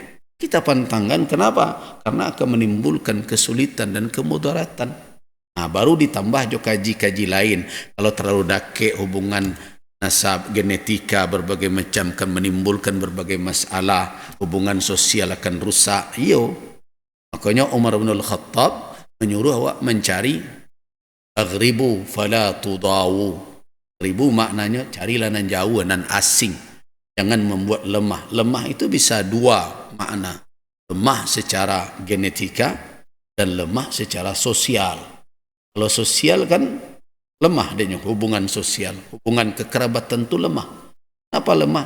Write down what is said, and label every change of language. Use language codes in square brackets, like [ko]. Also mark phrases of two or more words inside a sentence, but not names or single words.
[id] Kita pantangkan, kenapa? Karena akan menimbulkan kesulitan dan kemudaratan. Nah, baru ditambah juga kaji-kaji lain. Kalau terlalu dakik hubungan nasab, genetika, berbagai macam akan menimbulkan berbagai masalah. Hubungan sosial akan rusak. Iyo. Makanya Umar bin Al-Khattab menyuruh awak mencari [ar] اغربوا فلا تضووا. [id] Aghribu maknanya carilah [min] nan jauh, nan asing. [id] Jangan membuat lemah. Lemah itu bisa dua makna. Lemah secara genetika dan lemah secara sosial. Kalau sosial kan lemah dia, hubungan sosial. Hubungan kekerabatan itu lemah. Apa lemah?